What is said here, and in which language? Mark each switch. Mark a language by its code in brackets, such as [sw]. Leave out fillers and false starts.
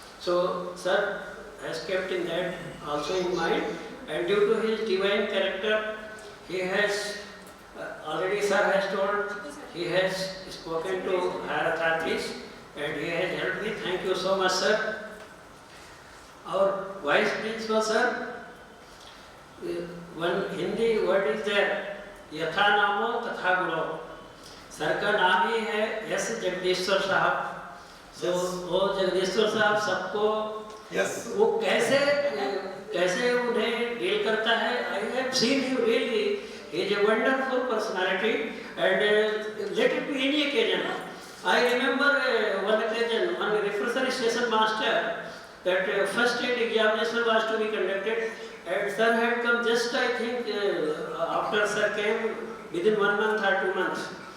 [en] So sir has kept in that also in mind, and due to his divine character, he has already sir has told, he has spoken to higher authorities and he has helped me. Thank you so much, sir. Our vice principal sir, one Hindi word is there, [sa] यथा नामो तथा गुणो. [hi] Sir का नाम ही है yes जगदीश्वर साहब. So वो जगदीश्वर साहब सबको वो कैसे उन्हें डील करता है. [en] I have seen him really. He is a wonderful personality, and let it be any occasion. I remember one occasion, one refresher station master, that first aid examination was to be conducted, and sir had come just, I think, after sir came within 1 month or 2 months.